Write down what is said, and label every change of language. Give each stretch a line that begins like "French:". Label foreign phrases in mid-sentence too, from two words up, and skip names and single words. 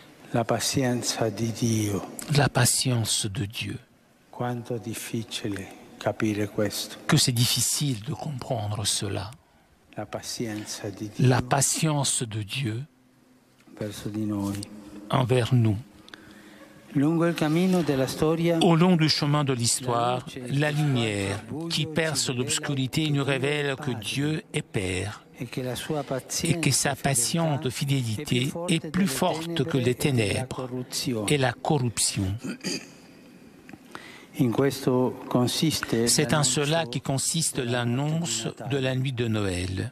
Italian: La pazienza di Dio.
French: La patience de Dieu.
Italian: Quanto difficile capire questo.
French: Que c'est difficile de comprendre cela.
Italian: La pazienza di Dio.
French: La patience de Dieu
Italian: verso di noi.
French: Envers nous.
Italian: Lungo il cammino della storia,
French: au long du chemin de l'histoire, la lumière qui perce l'obscurité nous révèle que Dieu est Père et que sa patiente fidélité est plus forte que les ténèbres et la corruption. C'est en cela qui consiste l'annonce de la nuit de Noël.